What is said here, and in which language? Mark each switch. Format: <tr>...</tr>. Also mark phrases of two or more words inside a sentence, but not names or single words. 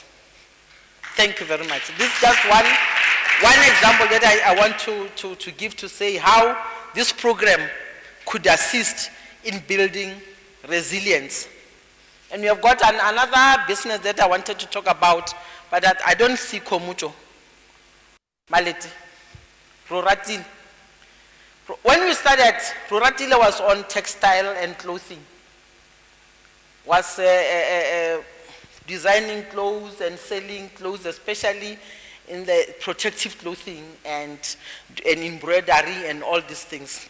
<en>Thank you very much. This is just one example that I want to give to say how this program could assist in building resilience. And we have got another business that I wanted to talk about, but that I don't see Komucho. Maleti. Roratil. When we started, Roratile was on textile and clothing. Was designing clothes and selling clothes, especially in the protective clothing and embroidery and all these things.</en>